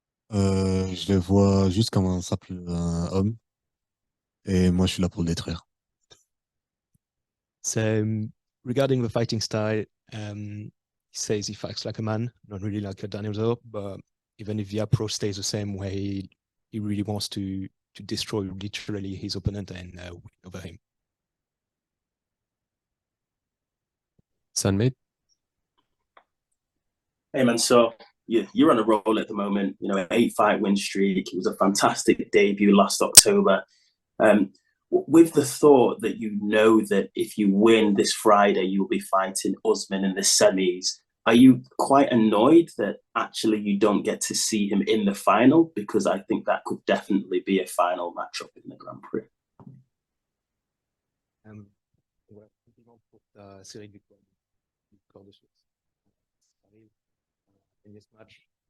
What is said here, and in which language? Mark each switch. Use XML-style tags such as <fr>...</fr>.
<fr>Je le vois juste comme un simple homme. Et moi, je suis là pour le détruire.</fr> <en>So, regarding the fighting style, he says he fights like a man, not really like a dinosaur, but even if the approach stays the same way, he really wants to destroy literally his opponent and win over him. Sunmate? Hey man, so you're on a roll at the moment. 8-fight win streak. It was a fantastic debut last October. With the thought that that if you win this Friday, you'll be fighting Usman in the semis. Are you quite annoyed that actually you don't get to see him in the final? Because I think that could definitely be a final matchup in the Grand Prix.</en> <fr>Ouais, compliment pour ta série de victoires de suite. Ça arrive à gagner ce match.</fr>